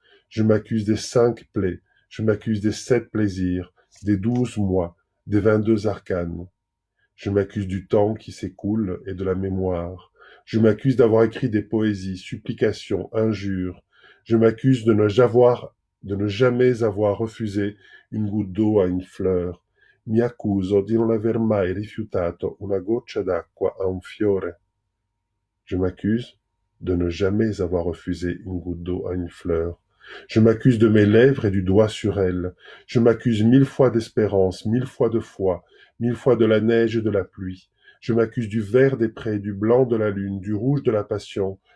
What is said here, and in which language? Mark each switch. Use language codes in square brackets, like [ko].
[fr] Je m'accuse des 5 plaies. Je m'accuse des 7 plaisirs, des 12 mois, des 22 arcanes. Je m'accuse du temps qui s'écoule et de la mémoire. Je m'accuse d'avoir écrit des poésies, supplications, injures. Je m'accuse de ne jamais avoir refusé une goutte d'eau à une fleur. [it] Mi accuso di non aver mai rifiutato una goccia d'acqua a un fiore. [fr] Je m'accuse de ne jamais avoir refusé une goutte d'eau à une fleur. Je m'accuse de mes lèvres et du doigt sur elles. Je m'accuse 1000 fois d'espérance, 1000 fois de foi, 1000 fois de la neige et de la pluie. Je m'accuse du vert des prés, du blanc de la lune, du rouge de la passion.